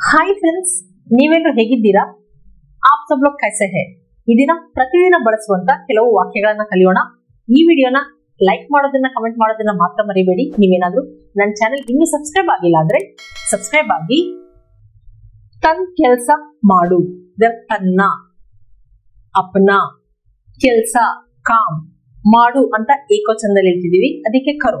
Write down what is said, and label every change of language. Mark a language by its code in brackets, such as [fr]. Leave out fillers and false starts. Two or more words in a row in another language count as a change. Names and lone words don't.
[en] Hi friends, [kn] ನೀವೆಲ್ಲರೂ ಹೇಗಿದ್ದೀರಾ? [hi] आप सब लोग कैसे हैं? [kn] ಈ ದಿನ ಪ್ರತಿದಿನ ಬಳಸುವಂತ ಕೆಲವು ವಾಕ್ಯಗಳನ್ನ ಕಲಿಯೋಣ. ಈ ವಿಡಿಯೋನ ಲೈಕ್ ಮಾಡೋದನ್ನ ಕಮೆಂಟ್ ಮಾಡೋದನ್ನ ಮಾತ್ರ ಮರಿಬೇಡಿ. ನೀವೇನಾದ್ರೂ ನನ್ನ ಚಾನೆಲ್ ಇನ್ನೂ ಸಬ್ಸ್ಕ್ರೈಬ್ ಆಗಿಲ್ಲ ಅಂದ್ರೆ ಸಬ್ಸ್ಕ್ರೈಬ್ ಆಗಿ. ತನ್ ಕೆಲಸ ಮಾಡು, ತನ್ನ, ಅಪ್ನ, ಕೆಲಸ, ಕಾಮ್, ಮಾಡು ಅಂತ ಏಕವಚನದಲ್ಲಿ ಹೇಳ್ತಿದೀವಿ, ಅದಕ್ಕೆ ಕರೋ.